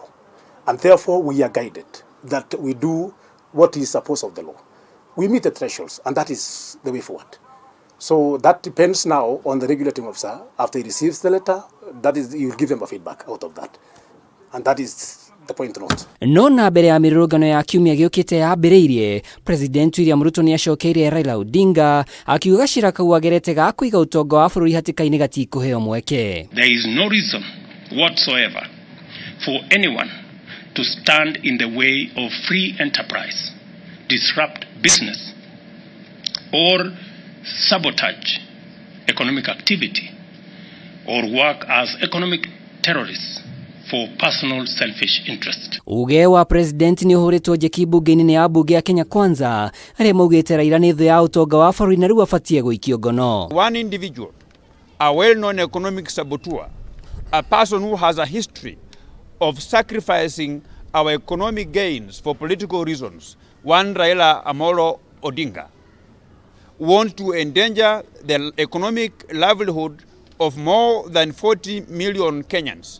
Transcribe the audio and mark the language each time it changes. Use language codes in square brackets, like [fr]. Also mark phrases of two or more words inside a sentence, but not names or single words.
[en] And therefore, we are guided that we do what is supposed of the law. We meet the thresholds, and that is the way forward. So that depends now on the regulating officer. After he receives the letter, that is, you will give them a feedback out of that. And that is the point to note. [ki] No na mbere ya mĩrũrũngano ya kiumia gĩũkĩte yambĩrĩirie, President William Ruto nĩacokeirie Raila Odinga akiuga gacira kau agerete ga kũiga ũtonga wa bũrũri hatĩka-inĩ gatikũheo mweke. [en] There is no reason whatsoever for anyone to stand in the way of free enterprise, disrupt business, or sabotage economic activity, or work as economic terrorists for personal selfish interest. [ki] Uge wa president ni ũhũrĩtwo njeki bunge-inĩ nĩ ambunge ya Kenya Kwanza arĩa maugĩte Raila nĩ thũ ya ũtonga wa bũrũri na rĩu abatie gũikio ngono. [en] One individual, a well-known economic saboteur, a person who has a history of sacrificing our economic gains for political reasons, one Raila Amolo Odinga, want to endanger the economic livelihood of more than 40 million Kenyans.